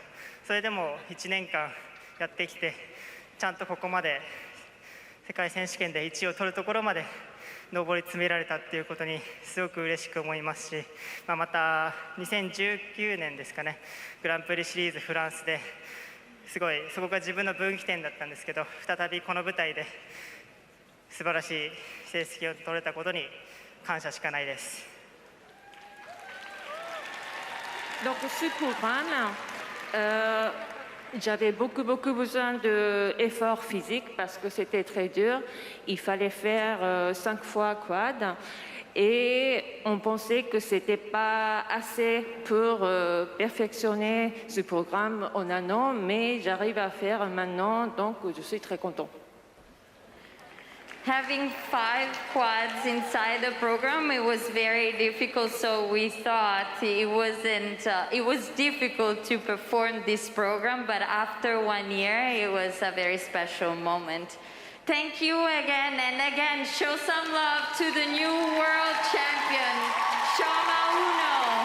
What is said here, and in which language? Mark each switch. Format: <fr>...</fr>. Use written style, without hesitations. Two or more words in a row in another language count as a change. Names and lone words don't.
<ja>それでも1年間やってきて、ちゃんとここまで世界選手権で1位を取るところまで上り詰められたということにすごく嬉しく思いますし、また2019年ですかね、グランプリシリーズフランスですごいそこが自分の分岐点だったんですけど、再びこの舞台で素晴らしい成績を取れたことに感謝しかないです。</ja> <fr>Donc ce programme, j'avais beaucoup besoin d'efforts physiques parce que c'était très dur. Il fallait faire 5 fois quad et on pensait que c'était pas assez pour perfectionner ce programme en un an, mais j'arrive à faire maintenant, donc je suis très content.</fr> <en>Having 5 quads inside the program, it was very difficult, so we thought it was difficult to perform this program, but after 1 year, it was a very special moment. Thank you again, and again, show some love to the new world champion, Shoma Uno.</en>